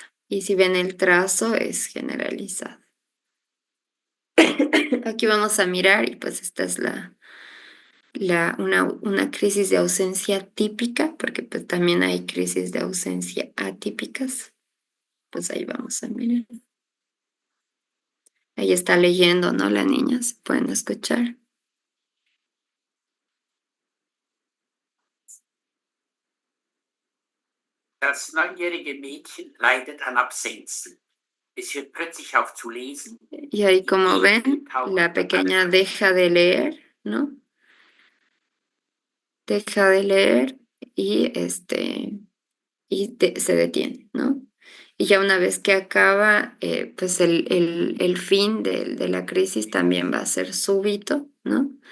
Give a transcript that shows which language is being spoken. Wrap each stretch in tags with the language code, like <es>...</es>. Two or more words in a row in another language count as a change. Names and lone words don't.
<es>Y si ven el trazo, es generalizado. Aquí vamos a mirar y pues esta es una crisis de ausencia típica, porque pues también hay crisis de ausencia atípicas. Pues ahí vamos a mirar. Ahí está leyendo, ¿no? La niña, se pueden escuchar.</es> <de>Das neunjährige Mädchen leidet an Absenzen. Es hört plötzlich auf zu lesen.</de> <es>Y ahí como ven, la pequeña deja de leer, ¿no? Deja de leer y se detiene, ¿no? Y ya una vez que acaba, pues el fin de la crisis también va a ser súbito, ¿no?</es>